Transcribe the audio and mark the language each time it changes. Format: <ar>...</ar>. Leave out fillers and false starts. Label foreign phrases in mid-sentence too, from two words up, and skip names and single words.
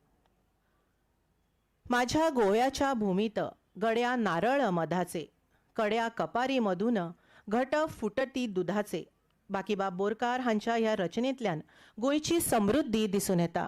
<mr>माझ्या गोव्याच्या भूमीत गड्या नारळ मधाचे कड्या कपारी मधून घट फुटती दुधाचे</mr> <kok>बाकीबाब बोरकार हांच्या ह्या रचनेंतल्यान गोंयची समृद्धी दिसून येता.</kok>